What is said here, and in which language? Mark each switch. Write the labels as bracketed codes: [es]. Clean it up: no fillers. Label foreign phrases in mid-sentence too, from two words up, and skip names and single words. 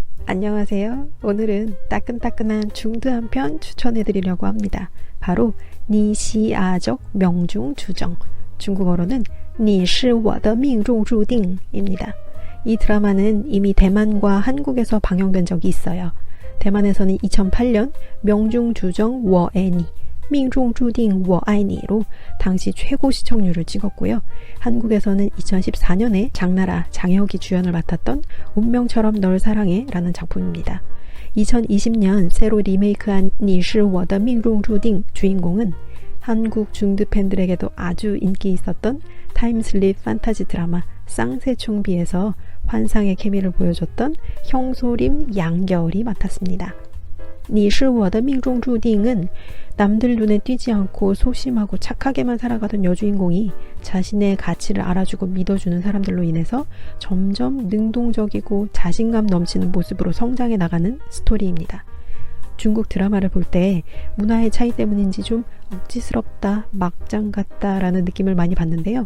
[ko] 안녕하세요. 오늘은 따끈따끈한 중드 한 편 추천해드리려고 합니다. 바로 니시아적 명중주정, 중국어로는 你是我的命中注定 입니다. 이 드라마는 이미 대만과 한국에서 방영된 적이 있어요. 대만에서는 2008년 명중주정 我爱你, 命中注定我爱你 로 당시 최고 시청률을 찍었고요. 한국에서는 2014년에 장나라, 장혁이 주연을 맡았던 운명처럼 널 사랑해 라는 작품입니다. 2020년 새로 리메이크한 你是我的命中注定 주인공은 한국 중드 팬들에게도 아주 인기 있었던 타임슬립 판타지 드라마 쌍세총비에서 환상의 케미를 보여줬던 형소림 양겨울이 맡았습니다. 你是我的命中注定 은 남들 눈에 띄지 않고 소심하고 착하게만 살아가던 여주인공이 자신의 가치를 알아주고 믿어주는 사람들로 인해서 점점 능동적이고 자신감 넘치는 모습으로 성장해 나가는 스토리입니다. 중국 드라마를 볼 때 문화의 차이 때문인지 좀 억지스럽다, 막장 같다 라는 느낌을 많이 받는데요.